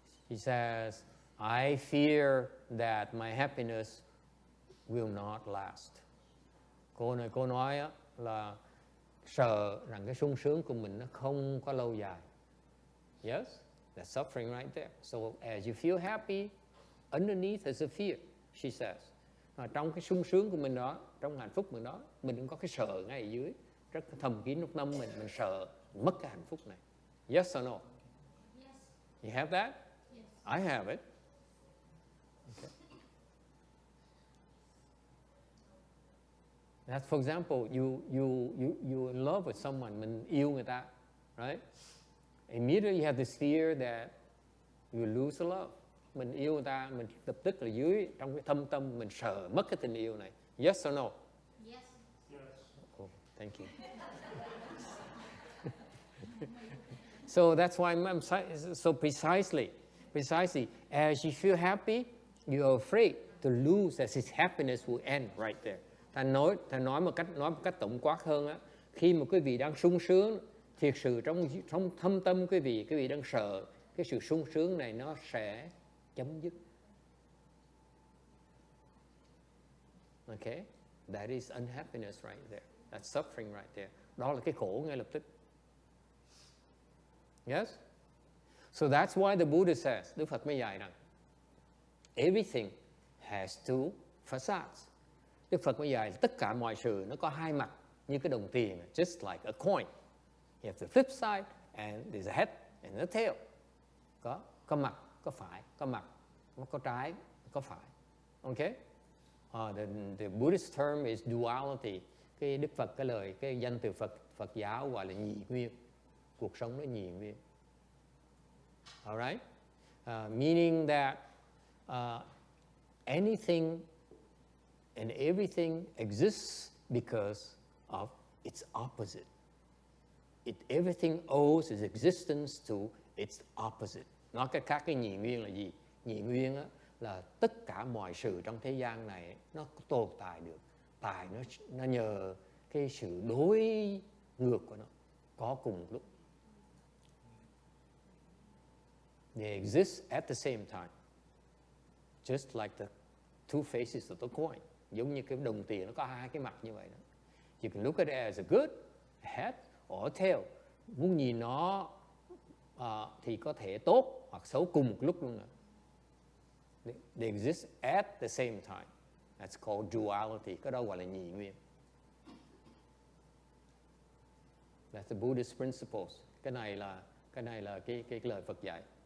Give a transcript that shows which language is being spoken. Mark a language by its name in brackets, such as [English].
[English] He says, I fear that my happiness will not last. [Vietnamese] Cô nói là sợ rằng cái sung sướng của mình nó không có lâu dài. [English] Yes, that's suffering right there. So as you feel happy, underneath is a fear, she says. [Vietnamese] Trong cái sung sướng của mình đó, trong hạnh phúc mình đó, mình cũng có cái sợ ngay ở dưới, rất thầm kín trong tâm mình sợ mất cái hạnh phúc này. [English] Yes or no? Yes. You have that? Yes. I have it. Okay. That's for example, you in love with someone, [Vietnamese] mình yêu người ta, [English] right? Immediately you have this fear that you lose the love. [Vietnamese] Mình yêu người ta, mình lập tức là dưới trong cái thâm tâm mình sợ mất cái tình yêu này. [English] Yes or no? Yes. Yes. Oh, thank you. So that's why so precisely, as you feel happy, you're afraid to lose that his happiness will end right there. [Vietnamese] Ta nói một cách tổng quát hơn á, khi mà quý vị đang sung sướng, thiệt sự trong thâm tâm quý vị đang sợ cái sự sung sướng này nó sẽ chấm dứt. [English] Okay? That is unhappiness right there. That's suffering right there. [Vietnamese] Đó là cái khổ ngay lập tức. [English] Yes? So that's why the Buddha says, [Vietnamese] Đức Phật mới dạy rằng, [English] everything has two facades. [Vietnamese] Đức Phật mới dạy tất cả mọi sự nó có hai mặt như cái đồng tiền, [English] just like a coin. You have the flip side and there's a head and a tail. [Vietnamese] Có mặt, có phải, có mặt, có trái, có phải. [English] Okay? The Buddhist term is duality. [Vietnamese] Cái Đức Phật cái danh từ Phật giáo gọi là nhị nguyên. Cuộc sống nó nhị nguyên. [English] Alright? Meaning that anything and everything exists because of its opposite. Everything owes its existence to its opposite. [Vietnamese] Nói cách khác, cái nhị nguyên là gì? Nhị nguyên á, là tất cả mọi sự trong thế gian này nó tồn tại được. Tại nó nhờ cái sự đối ngược của nó có cùng lúc. [English] They exist at the same time. Just like the two faces of the coin. [Vietnamese] Giống như cái đồng tiền nó có hai cái mặt như vậy đó. [English] You can look at it as a good, a head, or a tail. [Vietnamese] Muốn nhìn nó thì có thể tốt hoặc xấu cùng một lúc luôn. [English] They exist at the same time. That's called duality. [Vietnamese] Cái đó gọi là nhị nguyên. [English] That's the Buddhist principles. [Vietnamese] Cái này là cái lời Phật dạy.